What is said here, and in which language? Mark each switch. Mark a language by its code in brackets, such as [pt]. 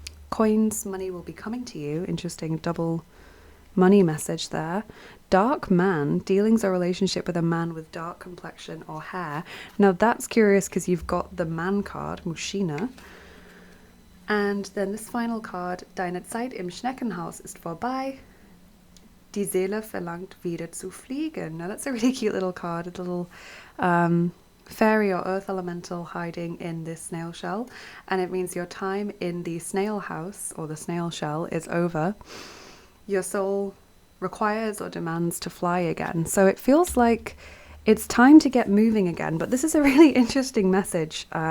[en] Coins, money will be coming to you. Interesting double money message there. Dark man, dealings or relationship with a man with dark complexion or hair. Now that's curious because you've got the man card, Mushina. And then this final card, [de] deine Zeit im Schneckenhaus ist vorbei. Die Seele verlangt wieder zu fliegen. [en] Now that's a really cute little card, a little fairy or earth elemental hiding in this snail shell, and it means your time in the snail house or the snail shell is over. Your soul requires or demands to fly again. So it feels like it's time to get moving again, but this is a really interesting message.